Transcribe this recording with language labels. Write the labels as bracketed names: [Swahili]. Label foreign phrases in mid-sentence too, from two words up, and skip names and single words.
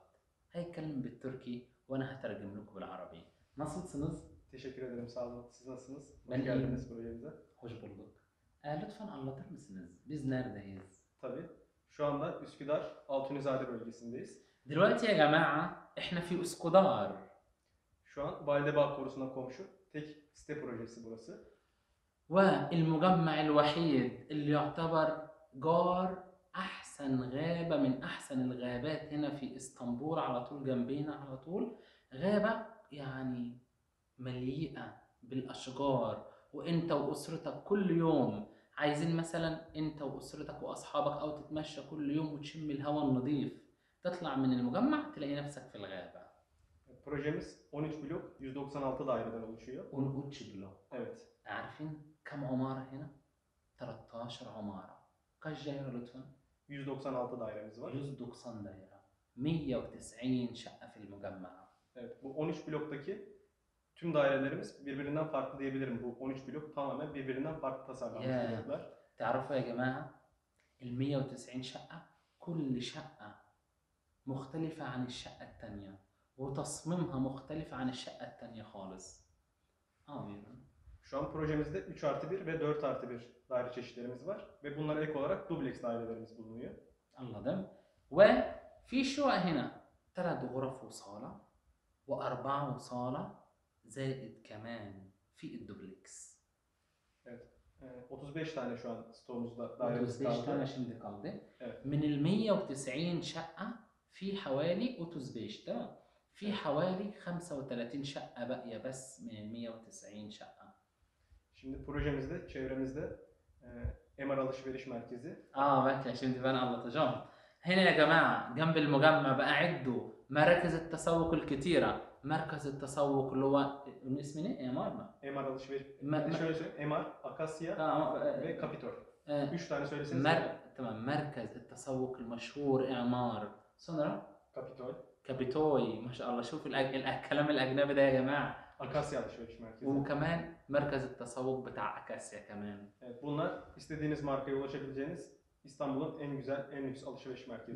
[Arabic] هيتكلم بالتركي وأنا هترجم لكم بالعربي. [Turkish] Nasılsınız? Teşekkür ederim, sağ olun. Siz nasılsınız? Ben Hoş geldiniz iyiyim. projemize. Hoş bulduk. Lütfen anlatır mısınız? Biz neredeyiz? Tabii. Şu anda Üsküdar Altunizade bölgesindeyiz. [Arabic] دلوقتي يا جماعة إحنا في اسكودار. [Turkish] Şu an Validebağ Korusu'na komşu tek site projesi burası. [Arabic] والمجمع الوحيد اللي يعتبر جار أحسن غابة من أحسن الغابات هنا في إسطنبول، على طول جنبينا على طول. غابة يعني مليئة بالأشجار، وإنت وأسرتك كل يوم عايزين مثلا إنت وأسرتك وأصحابك أو تتمشى كل يوم وتشم الهواء النظيف، تطلع من المجمع تلاقي نفسك في الغابة. [Turkish] Projemiz 13 blok, 196 daireden oluşuyor. ونقودش بلو. Evet. [Arabic] عارفين كم عمارة هنا؟ 13 عمارة. [Turkish] kaç daire lütfen? 196 dairemiz var. [Arabic] 190 دايرة. 190 شقة في المجمع. [Turkish] Evet. Bu 13 bloktaki tüm dairelerimiz birbirinden farklı diyebilirim. Bu 13 blok tamamen birbirinden farklı tasarlanmış bloklar. [Arabic] تعرفوا يا جماعة ال 190 شقة كل شقة مختلفة عن الشقة التانية، وتصميمها مختلف عن الشقة التانية خالص. [Turkish] بيرون. Şu an projemizde 3+1 ve 4+1 daire çeşitlerimiz var ve bunlara ek olarak dubleks dairelerimiz bulunuyor. anladım. [Arabic] وفي شقق هنا 3 غرف وصالة و4 وصالة زائد كمان في الدوبلكس. [Turkish] Evet. 35 tane şu an stoğumuzda dairemiz 35 kaldı. tane şimdi kaldı. Evet. [Arabic] من ال 190 شقة في حوالي 35 تمام. في حوالي 35 شقة باقية بس من ال 190 شقة. [Turkish] Şimdi projemizde, çevremizde MR alışveriş merkezi. بك şimdi ben anlatacağım. [Arabic] هنا يا جماعة جنب المجمع بقى عدوا مراكز التسوق الكتيرة. مركز التسوق اللي هو اسمه ايه؟ [Turkish] MR mı? MR alışveriş. Ma- Şöyle söyleyeyim. MR, Akasya ve Capitol. 3 tane söyleseniz. [Arabic] تمام. مركز التسوق المشهور إعمار. [Turkish] sonra Capitol. [Arabic] كابيتوي. ما شاء الله شوف الكلام الأجنبي ده يا جماعة. [Turkish] Akasya alışveriş merkezi. [Arabic] وكمان مركز التسوق بتاع أكاسيا كمان. [Turkish] Evet, bunlar istediğiniz markaya ulaşabileceğiniz İstanbul'un en güzel, en lüks alışveriş merkezi.